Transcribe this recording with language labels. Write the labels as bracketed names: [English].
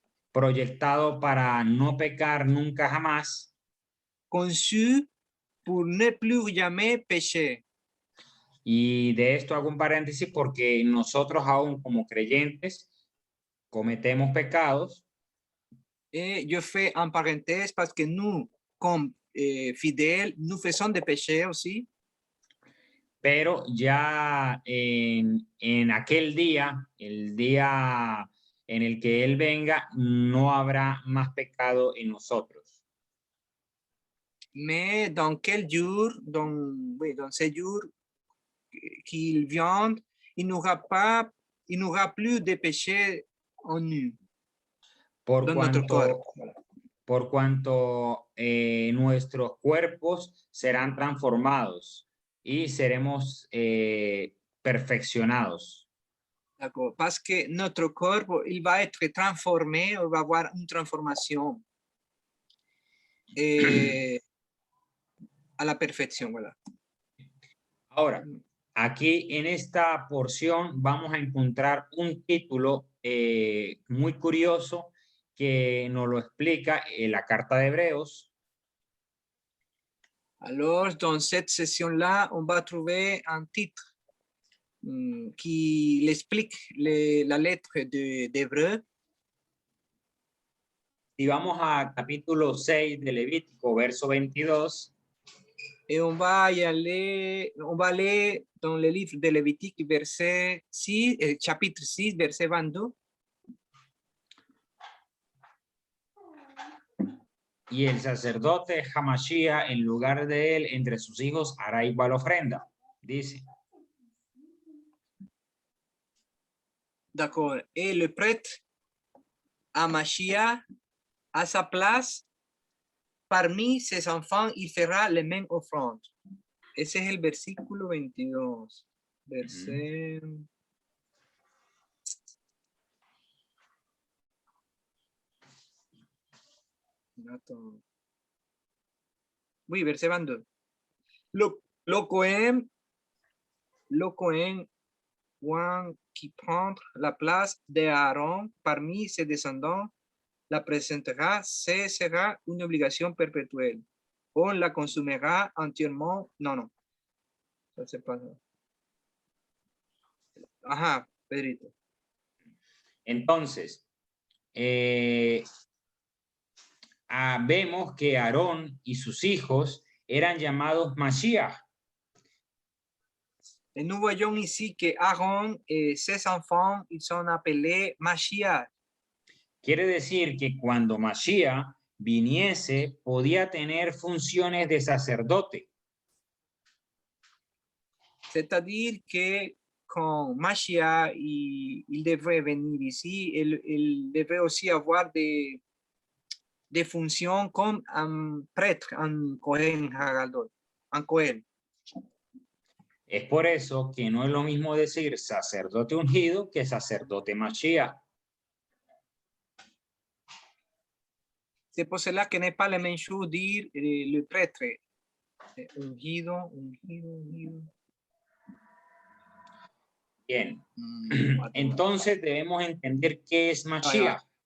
[Spanish] proyectado para no pecar nunca jamás, [French] conçu pour ne plus jamais pécher. [Spanish] y de esto hago un paréntesis porque nosotros aún como creyentes cometemos pecados, [French] Et je fais en parenthèse parce que nous, comme fidèles, nous faisons des péchés aussi. [Spanish] pero ya en aquel día, el día en el que Él venga, no habrá más pecado en nosotros. [French] Mais dans quel jour, dans ces jours qu'il vient, il n'aura plus de péché en nous, [Spanish] Por [French] dans notre corps. [Spanish] cuanto nuestros cuerpos serán transformados y seremos perfeccionados. [French] D'accord. Parce que notre corps, il va être transformé, il va avoir une transformation [Spanish] a la perfección. [French] Voilà. [Spanish] Ahora, aquí en esta porción vamos a encontrar un título muy curioso que nos lo explica la carta de Hebreos. [French] Alors, dans cette session-là, on va trouver un titre qui explique la lettre d'Hébreu. [Spanish] Si vamos a capítulo 6 de Levítico, verso 22. [French] Et on va aller dans le livre de Lévitique, verset 6, chapitre 6, verset 22. [Spanish] Y el sacerdote Hamashia, en lugar de él, entre sus hijos, hará igual ofrenda, dice. [French] D'accord. Et le prêtre Hamashia, à sa place, parmi ses enfants, il fera les mêmes offrandes. [Spanish] Ese es el versículo 22. Verset... [French] Oui, verset 22. Le Cohen qui prend la place d'Aaron parmi ses descendants la présentera, ce sera une obligation perpétuelle. On la consumera entièrement. Non. Ça, c'est pas ça. [Spanish] Ajá, Pedrito. Entonces, vemos que Aarón y sus hijos eran llamados Mashiach. [French] Et nous voyons ici que Aaron et ses enfants, ils sont appelés Mashiach. [Spanish] Quiere decir que cuando Mashiach viniese, podía tener funciones de sacerdote. [French] C'est-à-dire que quand Mashiach il devrait venir ici, il devrait aussi avoir des fonctions comme un prêtre, un Cohen Hagadol, un Cohen. [Spanish] Es por eso que no es lo mismo decir sacerdote ungido que sacerdote Mashiach. [French] C'est pour cela que n'est pas la même chose dire le prêtre ungido. [Spanish] Bien, entonces debemos entender qué es Mashiach.